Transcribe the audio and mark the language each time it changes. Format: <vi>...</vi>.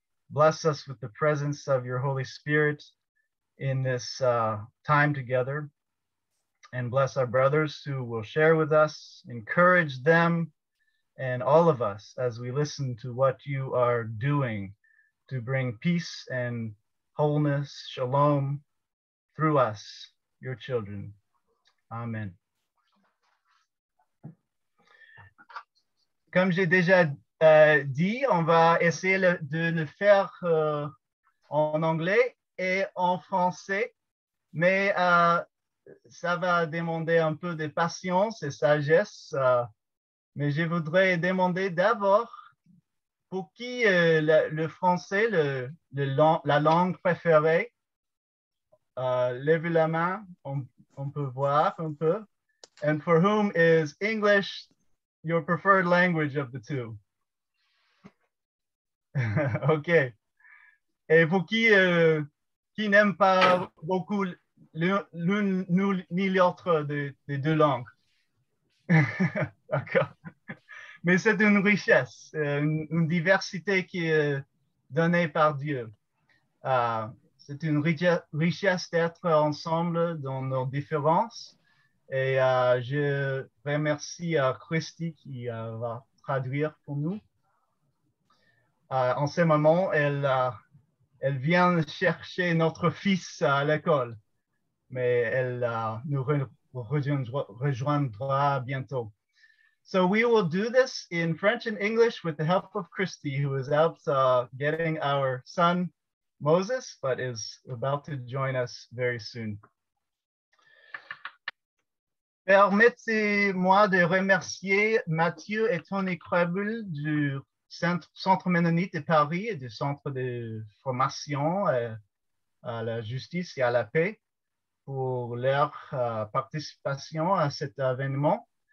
<en>Bless us with the presence of your Holy Spirit in this time together, and bless our brothers who will share with us, encourage them and all of us as we listen to what you are doing to bring peace and wholeness, shalom, through us, your children. Amen.</en> <fr>Comme j'ai déjà dit, on va essayer de le faire en anglais et en français, mais ça va demander un peu de patience et sagesse. Mais je voudrais demander d'abord pour qui le français, la langue préférée. Levez la main, on peut voir un peu.</fr> <en>And for whom is English your preferred language of the two? OK.</en> <fr>Et pour qui n'aime pas beaucoup l'une ni l'autre des deux langues? D'accord. Mais c'est une richesse, une diversité qui est donnée par Dieu. C'est une richesse d'être ensemble dans nos différences. Et je remercie Christy qui va traduire pour nous. En ce moment, elle vient chercher notre fils à l'école, mais elle nous rejoindra bientôt.</fr> <en>So we will do this in French and English with the help of Christy, who is out getting our son, Moses, but is about to join us very soon.</en> <fr>Permettez-moi de remercier Mathieu et Tony Krebel du Centre Mennonite de Paris et du Centre de formation à la justice et à la paix pour leur participation à cet événement.</fr>